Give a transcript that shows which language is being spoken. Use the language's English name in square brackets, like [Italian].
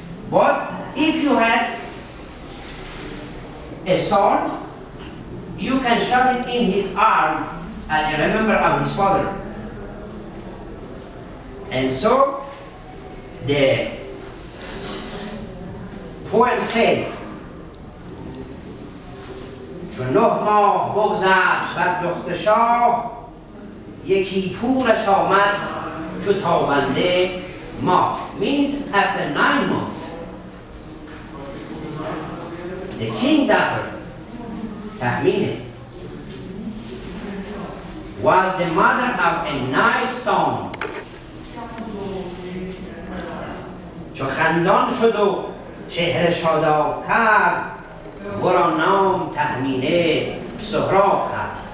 [English] But if you had a son, you can shut it in his arm as a remember of his father. And so the poem says, [Persian] چون 9 ماه بگذشت بر دخت شاه یکی پورش آمد چو تابنده ماه. [English] Means after 9 months the king daughter Tahmini was the mother of a nice son. [Persian] چو خندان شد و چهره شاداب کرد ورا نام تهمینه سهراب کرد.